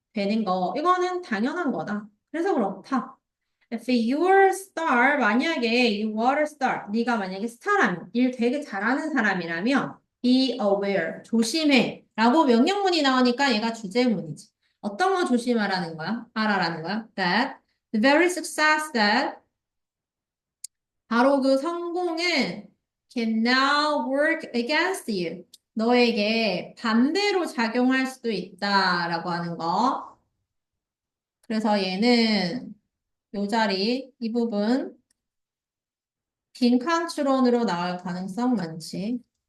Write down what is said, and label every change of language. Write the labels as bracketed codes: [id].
[ko] 되는 거, 이거는 당연한 거다. 그래서 그렇다. [en] If you're a star, [ko] 만약에 [en] you were a star, [ko] 네가 만약에 스타라면, 일 되게 잘하는 사람이라면 [en] be aware, [ko] 조심해 라고 명령문이 나오니까 얘가 주제문이지. 어떤 거 조심하라는 거야? 알아라는 거야? [en] That the very success that [ko] 바로 그 성공은 [en] can now work against you. [ko] 너에게 반대로 작용할 수도 있다라고 하는 거. 그래서 얘는 요 자리, 이 부분 빈칸 추론으로 나올 가능성 많지.